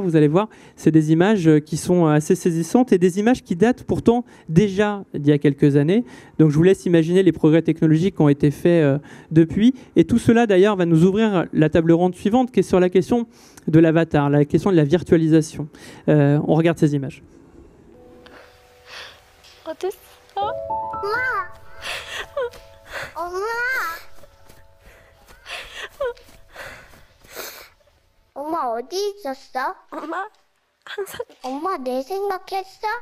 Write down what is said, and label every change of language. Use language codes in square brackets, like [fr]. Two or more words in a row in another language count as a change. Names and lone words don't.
[fr] Vous allez voir, c'est des images qui sont assez saisissantes et des images qui datent pourtant déjà d'il y a quelques années. Donc je vous laisse imaginer les progrès technologiques qui ont été faits depuis. Et tout cela d'ailleurs va nous ouvrir la table ronde suivante qui est sur la question de l'avatar, la question de la virtualisation. On regarde ces images. [ko] 엄마 어디 있었어? 엄마 항상 엄마 내 생각했어?